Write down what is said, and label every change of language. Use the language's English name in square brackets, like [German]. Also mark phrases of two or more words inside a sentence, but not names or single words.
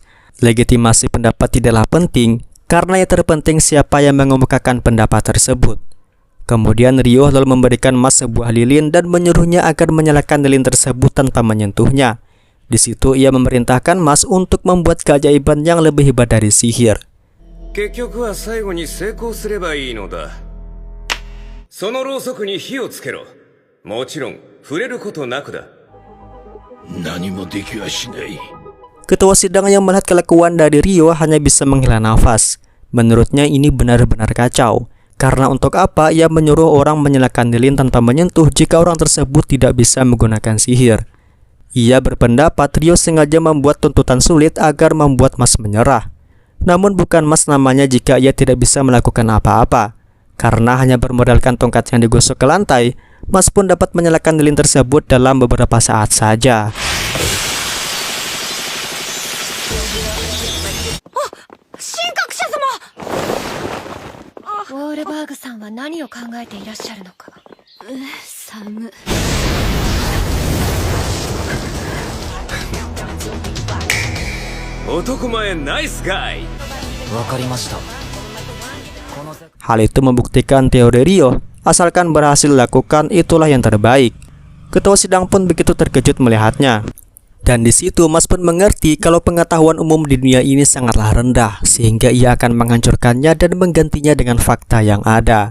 [Indonesian] Legitimasi pendapat tidaklah penting, karena yang terpenting siapa yang mengemukakan pendapat tersebut. Kemudian Rio lalu memberikan Mas sebuah lilin dan menyuruhnya agar menyalakan lilin tersebut tanpa menyentuhnya. Di situ ia memerintahkan Mas untuk membuat keajaiban yang lebih hebat dari sihir. [Japanese] 結局は最後に成功すればいいのだ。そのろうそくに火をつけろ。もちろん触れることなくだ。何もできはしない。 [Indonesian] Ketua sidang yang melihat kelakuan dari Rio hanya bisa menghela nafas. Menurutnya ini benar-benar kacau. Karena untuk apa ia menyuruh orang menyalakan lilin tanpa menyentuh jika orang tersebut tidak bisa menggunakan sihir? Ia berpendapat Rio sengaja membuat tuntutan sulit agar membuat Mas menyerah. Namun bukan Mas namanya jika ia tidak bisa melakukan apa-apa. Karena hanya bermodalkan tongkat yang digosok ke lantai, Mas pun dapat menyalakan lilin tersebut dalam beberapa saat saja. [Japanese] ウォールバーグさんは何を考えていらっしゃるのか。寒。男前ナイスガイ。わかりました。 [Indonesian] Hal itu membuktikan teori Rio, asalkan berhasil lakukan itulah yang terbaik. Ketua sidang pun begitu terkejut melihatnya. Dan di situ Mas pun mengerti kalau pengetahuan umum di dunia ini sangatlah rendah, sehingga ia akan menghancurkannya dan menggantinya dengan fakta yang ada.